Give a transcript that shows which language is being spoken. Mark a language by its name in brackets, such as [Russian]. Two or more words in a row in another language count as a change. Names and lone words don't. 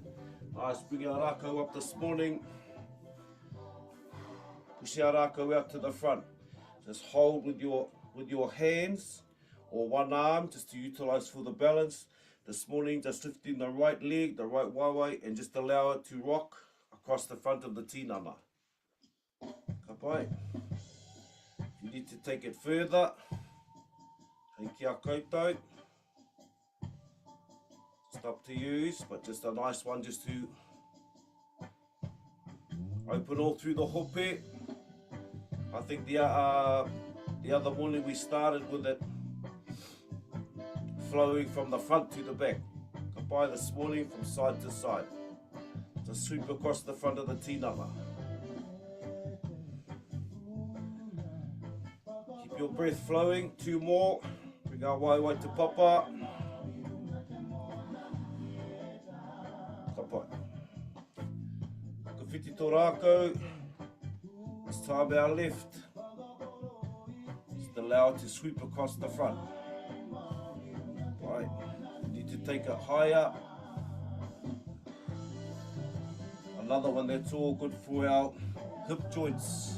[English] Nice, bring our Rakau up this morning. Push our Rakau out to the front. Just hold with your hands or one arm just to utilize for the balance. This morning, just lifting the right leg, the right waiwai, and just allow it to rock across the front of the tinana. Kapai. If you need to take it further, [Māori] hei kia koutou. [English] It's up to you, but just a nice one just to open all through the hope. I think the other morning we started with it flowing from the front to the back. Kapai this morning from side to side. Just sweep across the front of the tinana. Keep your breath flowing. 2 more. Bring our waiwai to Papa. Kapai. [Māori] Ka whiti tō Rakau. [English] This time our left. Just allow it to sweep across the front. Right. You need to take it higher. Another one that's all good for our hip joints.